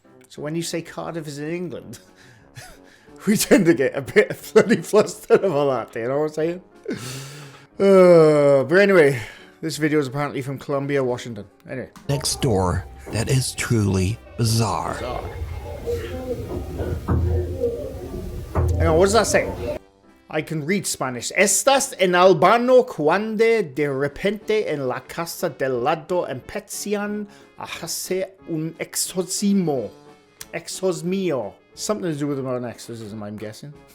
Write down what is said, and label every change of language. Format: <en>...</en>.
<en>So when you say Cardiff is in England, we tend to get a bit bloody flustered about that, you know what I'm saying? But anyway, This video is apparently from Columbia, Washington. Anyway. Next door that is truly bizarre. Hang on, what does that say? I can read Spanish.</en> <es>Estás en Albano cuando de repente en la casa del lado empiezan a hacer un exorcismo. Exorcismo.</es> <en>Something to do with an exorcism, I'm guessing.</en>